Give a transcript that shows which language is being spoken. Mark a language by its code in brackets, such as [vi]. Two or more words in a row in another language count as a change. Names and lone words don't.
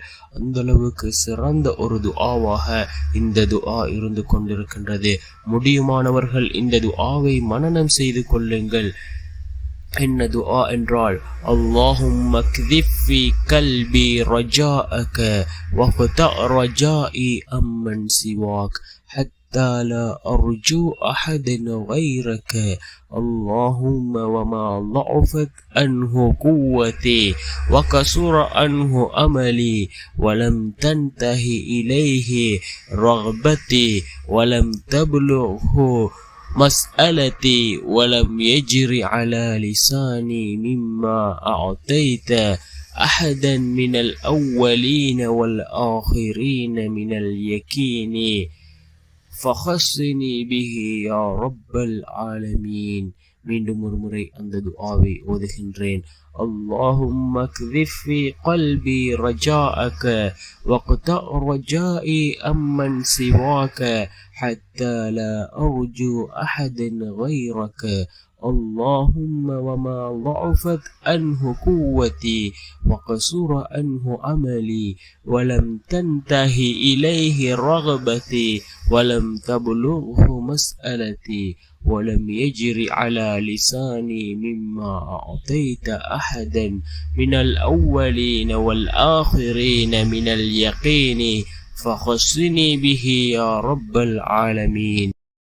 [ta] அந்த அளவுக்கு சிறந்த ஒரு துஆவாக இந்த துஆ இருந்து கொண்டிருக்கின்றது. முடியுமானவர்கள் இந்த துஆவை மனனம் செய்து கொள்ளுங்கள். என்ன துஆ என்றால், [ar] اللهم اقذف في قلبي رجاءك واقطع رجائي عمن سواك حتى لا أرجو أحدا غيرك. اللهم وما ضعفت عنه قوتي وكسر عنه أملي ولم تنتهي إليه رغبتي ولم تبلغه مسألتي ولم يجر على لساني مما أعطيت أحدا من الأولين والآخرين من اليقين فخصني به يا رب العالمين. [ta] மீண்டும் ஒரு முறை அந்த துஆவை ஓதுகின்றேன். [ar] اللهم اكذف في قلبي رجاءك واقطع رجائي أمن سواك حتى لا أرجو أحدا غيرك. اللهم وما ضعفت عنه قوتي وقصر عنه عملي ولم تنتهي إليه رغبتي ولم تبلغه مسألتي ولم يجر على لساني مما أعطيت أحدا من الأولين والآخرين من اليقين فخصني به يا رب العالمين.